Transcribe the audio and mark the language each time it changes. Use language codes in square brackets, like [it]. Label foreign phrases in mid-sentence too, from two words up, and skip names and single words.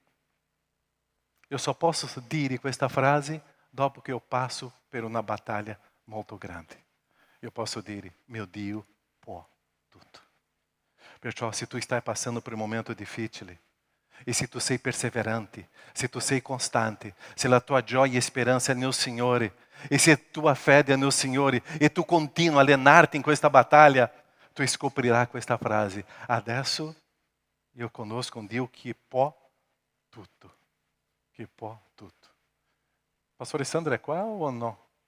[it] Io só posso dire questa frase dopo che io passo per una battaglia molto grande. Io posso dire: mio Dio può tutto. Perciò, se tu stai passando [pt] por um momento [it] difficile, e se tu sei perseverante, se tu sei constante, se a tua gioia [pt] e esperança é no [it] Signore, e se a tua fede [pt] é no [it] Signore, e tu continua a allenarti in questa battaglia, tu scoprirà questa frase: adesso io conosco un Dio che può tutto. Che può tutto. Pastore Sandro è qua o no?